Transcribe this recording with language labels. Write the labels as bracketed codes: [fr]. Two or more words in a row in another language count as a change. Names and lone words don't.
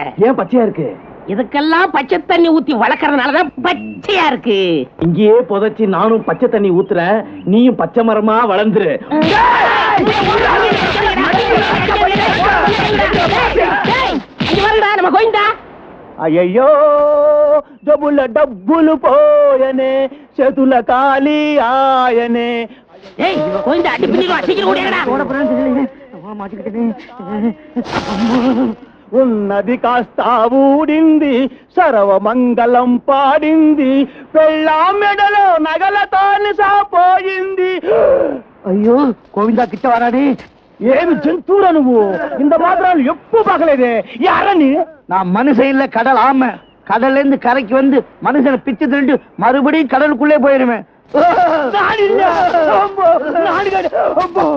[ta] ஏன் பச்சையா இருக்கு? இதுக்கெல்லாம் பச்சை தண்ணி ஊத்தி வளர்க்கறதுனாலதான் பச்சையா இருக்கு. இங்கேயே புதைச்சி நானும் பச்சை தண்ணி ஊத்துறேன், நீயும் பச்சை மரமா வளர்ந்துரு. நம்ம கோயிந்தா. [te] అయ్యయ్యో డబ్బుల డబ్బులు పోయనే చేతుల ఖాళీ ఆయనే. [ta] ஏய் கோயிந்தா, அடி பின்னிடுவா, சீக்கிரம் ஓடியாடா. [te] ఉన్నది కాస్త ఊడింది, సర్వమంగళం పాడింది, పెళ్ళాం మెడలో నగలతోని సాపోయింది. [ta] ஐயோ கோவிந்தா கிட்ட வராடி. [te] ఏమి జంతువురా నువ్వు? ఇంత మాత్రాలు ఎప్పుడు పగలేదే. యారని? [ta] நான் மனுஷன் இல்ல, கடல் ஆமை. கடல்ல இருந்து கரைக்கு வந்து மனுஷனை பிச்சு திண்டு மறுபடியும் கடலுக்குள்ளே போயிருவேன். [te] నాని